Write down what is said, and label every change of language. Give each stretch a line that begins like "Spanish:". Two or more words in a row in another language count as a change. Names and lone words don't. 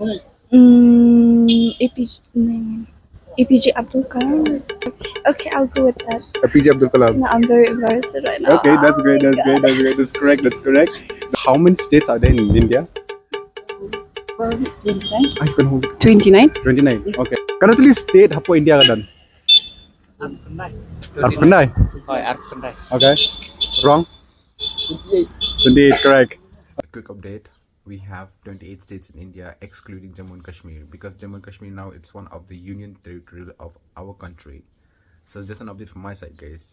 English: APJ Abdul Kalam. Okay, I'll go with that. APJ Abdul Kalam. No, I'm very embarrassed right now. Okay, that's Oh great. my That's God. great. That's great. That's correct. How many states are there in India? 29. You can hold it. 29.
Khasi: 29.
English: Okay. Currently state
Khasi: hapo India ka dan? Arpandai.
English: Okay. Wrong. 28. 28. Correct. A quick update. We have 28 states in India excluding Jammu and Kashmir because Jammu and Kashmir now it's one of the union territory of our country. So it's just an update from my side, guys.